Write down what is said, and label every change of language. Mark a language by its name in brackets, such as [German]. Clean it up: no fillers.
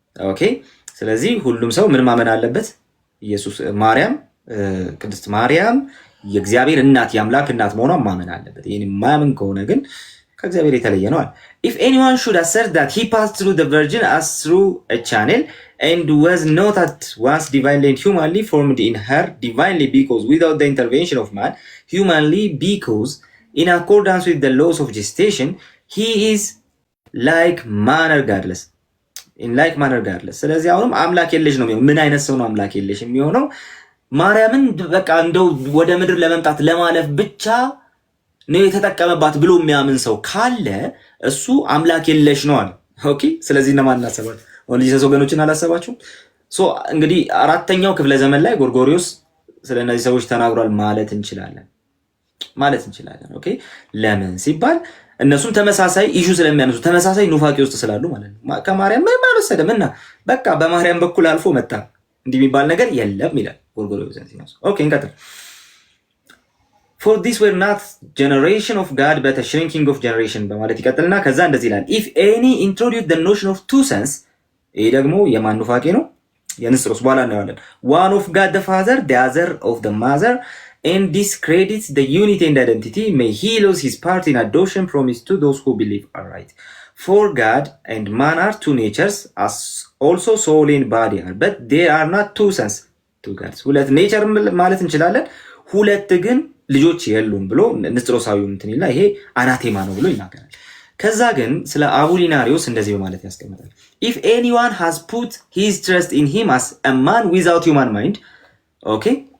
[Amharic] ኦኬ፣ ስለዚህ ሁሉም ሰው ምን ማመን አለበት? [English] ኢየሱስ ማርያም ቅድስት ማርያም የእግዚአብሔር እናት የአምላክ እናት መሆኗን ማመን አለበት። ይሄን ማመን ከሆነ ግን ከእግዚአብሔር የተለየ ነው። If anyone should assert that he passed through the Virgin as through a channel and was not at once divinely and humanly formed in her, divinely because without the intervention of man, humanly because in accordance with the laws of gestation, he is like manner godless. [Amharic] in like manner godless። ስለዚህ አሁንም አምላክ የለሽ ነው የሚሆነው። ምን አይነት ሰው ነው አምላክ የለሽ የሚሆነው? ማርያምን በቃ እንደው ወደ ምድር ለመምጣት ለማለፍ ብቻ ነው የተጠቀመባት ብሎ የሚያምን ሰው ካለ እሱ አምላክ የለሽ ነው አለ። ኦኬ። ስለዚህ እነማን እናሰባችሁ? ወንድ ጂሰስ ወገኖችን አላሰባችሁም? ሶ እንግዲህ አራተኛው ክፍለ ዘመን ላይ ጎርጎሪዮስ ስለነዚህ ሰዎች ተናግሯል ማለት እንችላለን። ኦኬ። ለምን ሲባል እነሱም ተመሳሳይ ኢሹ ስለሚያነሱ ተመሳሳይ ኑፋቄ ውስጥ ስላሉ ማለት ነው። ከማርያም ምንም አልወሰደም እና በቃ በማርያም በኩል አልፎ መጣ እንዲህ የሚባል ነገር የለም ይላል ጎርጎርዮስ። ኦኬ እንቀጥል። [English] for this were not generation of God but a shrinking of generation በማለት ይቀጥልና ከዛ እንደዚህ ይላል if any introduce the notion of two sons ይሄ ደግሞ የማን ኑፋቄ ነው? የንስጥሮስ በኋላ እናየዋለን። one of God the Father the other of the Mother and discredits the unity and identity, may he lose his part in adoption promised to those who believe aright. For God and man are two natures, as also soul and body are, but they are not two sons, two gods. [Amharic] ሁለት ኔቸር ማለት እንችላለን፣ ሁለት ግን ልጆች የሉም ብሎ ንስጥሮሳዊው እንትን ይላል። ይሄ አናቴማ ነው ብሎ ይናገራል። ከዛ ግን ስለ አቡሊናሪዮስ እንደዚህ በማለት ያስቀምጣል። if anyone has put his trust in him as a man without human mind, okay,